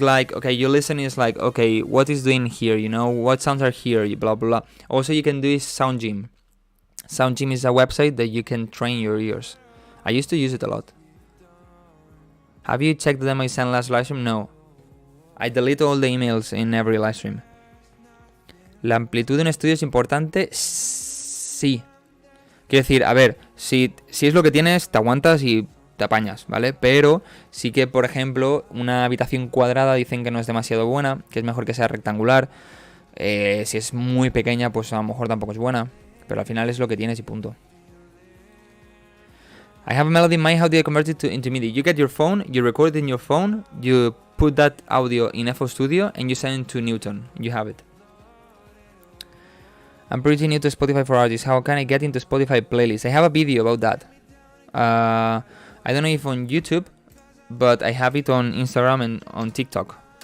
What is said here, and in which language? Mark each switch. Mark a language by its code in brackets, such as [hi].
[en] Like, okay, you listen, is like, okay, what is doing here? You know, what sounds are here? Blah blah blah. Also, you can do is Sound Gym. Sound Gym is a website that you can train your ears. I used to use it a lot. Have you checked the demo I sent last livestream? No. I delete all the emails in every livestream. [es] ¿La amplitud de un estudio es importante? Sí. Quiero decir, a ver, si es lo que tienes, te aguantas y te apañas, ¿vale? Pero sí que, por ejemplo, una habitación cuadrada dicen que no es demasiado buena, que es mejor que sea rectangular. Si es muy pequeña, pues a lo mejor tampoco es buena. Pero al final es lo que tienes y punto. [en] I have a melody in mind. How do I convert it into MIDI? You get your phone, you record it in your phone, you put that audio in FL Studio, and you send it to Newton. You have it. I'm pretty new to Spotify for artists. How can I get into Spotify playlist? I have a video about that. I don't know if on YouTube, but I have it on Instagram and on TikTok.